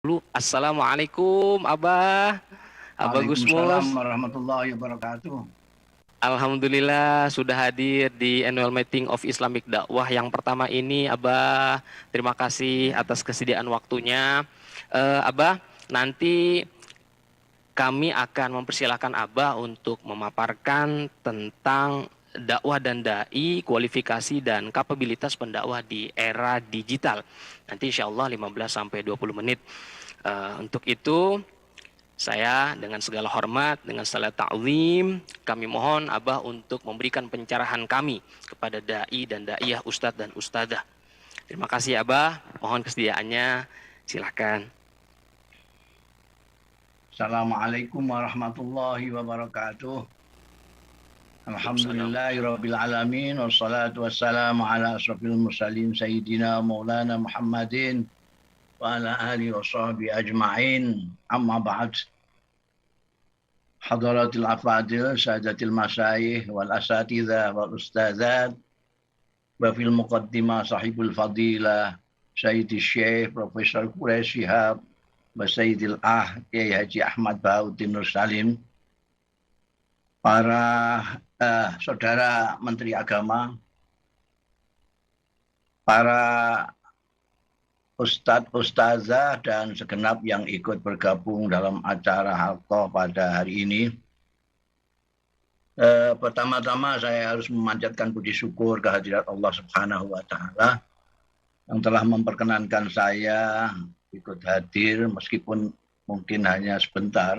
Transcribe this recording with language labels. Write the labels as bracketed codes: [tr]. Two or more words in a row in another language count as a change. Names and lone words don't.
[id] Assalamualaikum Abah, Abah Waalaikumsalam Gusmus. [ar] ورحمة الله وبركاته. [id] Alhamdulillah sudah hadir di Annual Meeting of Islamic Dakwah yang pertama ini Abah. Terima kasih atas kesediaan waktunya. Abah, nanti kami akan mempersilahkan Abah untuk memaparkan tentang dakwah dan dai, kualifikasi dan kapabilitas pendakwah di era digital. Nanti [ar] إن شاء الله [id] 15 sampai 20 menit. Untuk itu saya dengan segala hormat, dengan segala ta'zim, kami mohon Abah untuk memberikan pencerahan kami kepada dai dan daiyah, ustadz dan ustadzah. Terima kasih Abah, mohon kesediaannya, silahkan. [ar] السلام عليكم ورحمة الله وبركاته. [id] Waalaikumsalam. [ar] الحمد لله رب العالمين والصلاة والسلام على أشرف المرسلين سيدنا مولانا محمد وعلى آله وصحبه أجمعين. أما بعد. حضرات الأفاضل سادات المشايخ والأساتذة والأستاذات وفي المقدمة صاحب الفضيلة سيدي الشيخ البروفيسور قريش شهاب سيد الكياهي الحاج أحمد بهاء الدين نور سالم, [id] para saudara Menteri Agama, para ustadz, ustazah, dan segenap yang ikut bergabung dalam acara halqah pada hari ini. Pertama-tama saya harus memanjatkan puji syukur kehadirat Allah [ar] سبحانه وتعالى [id] yang telah memperkenankan saya ikut hadir meskipun mungkin hanya sebentar.